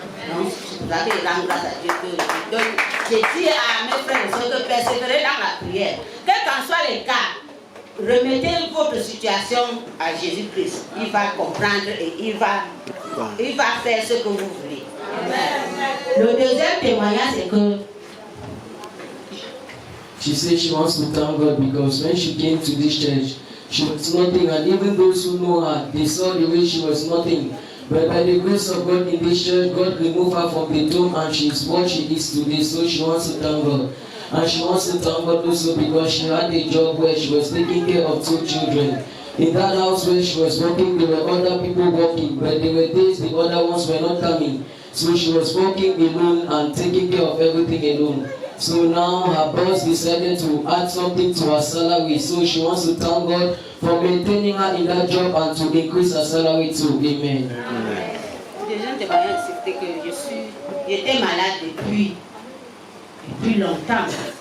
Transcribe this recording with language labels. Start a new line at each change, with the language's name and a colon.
French: Donc, c'est pour ça que je rends grâce à Dieu que je dis à mes frères et sœurs de persévérer dans la prière. Quel qu'en soit les cas, remettez votre situation à Jésus-Christ. Il va comprendre et il va faire ce que vous voulez. Amen. Le deuxième témoignage, c'est que
English: she said she wants to thank God because when she came to this church, she was nothing, and even those who know her, they saw the way she was nothing. But by the grace of God in this church, God removed her from the tomb, and she is what she is today. So she wants to thank God. And she wants to thank God also because she had a job where she was taking care of 2 children. In that house where she was working, there were other people working, but there were days the other ones were not coming. So she was working alone and taking care of everything alone. So now her boss decided to add something to her salary. So she wants to thank God for maintaining her in that job and to increase her salary too. Amen.
French: Déjà, c'était que j'étais malade depuis longtemps.